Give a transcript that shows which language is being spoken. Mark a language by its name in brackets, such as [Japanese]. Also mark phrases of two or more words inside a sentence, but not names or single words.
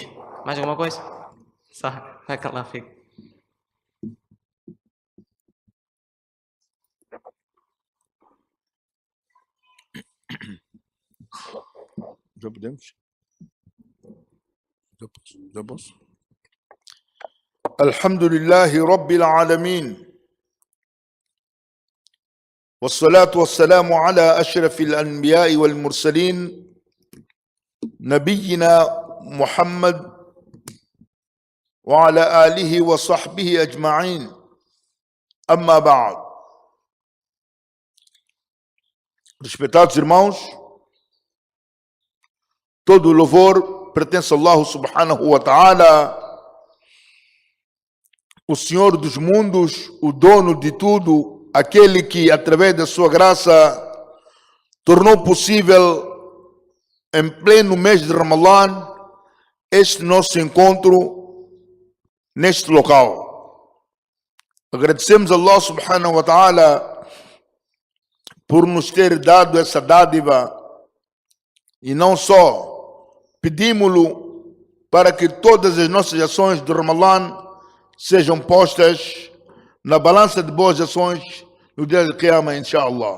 [Portuguese] Mais alguma coisa? Só, vai calar, fica. Já podemos? Já posso? [Arabic] الحمد لله رب العالمين. والصلاة والسلام على أشرف الأنبياء والمرسلين نبينا محمد وعلى آله وصحبه أجمعين أما بعد. [Portuguese] Respeitados irmãos, todo o louvor pertence a Allah [Arabic] سبحانه وتعالى, [Portuguese] o Senhor dos mundos, o dono de tudo, aquele que através da sua graça tornou possível em pleno mês de Ramadã este nosso encontro neste local. Agradecemos a Allah [Arabic] سبحانه وتعالى [Portuguese] por nos ter dado essa dádiva e não só pedimos-lo para que todas as nossas ações do Ramadã sejam postas na balança de boas ações no dia de Qiyamah, inshallah.